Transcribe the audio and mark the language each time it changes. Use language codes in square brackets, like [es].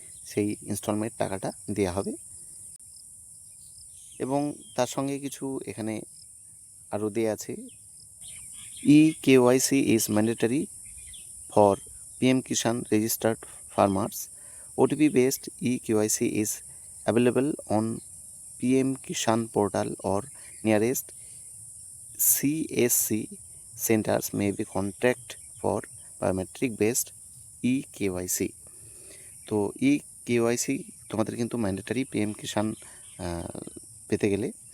[bn] সেই ইনস্টলমেন্ট টাকাটা দেওয়া হবে এবং তার সঙ্গে কিছু এখানে আরও দেওয়া আছে। [en] eKYC is mandatory for PM Kishan registered farmers. OTP based eKYC is available on PM Kishan portal or nearest CSC centers may be contact for biometric based eKYC. [bn] তো eKYC তোমাদের কিন্তু ম্যান্ডেটারি PM কিষাণ পেতে গেলে।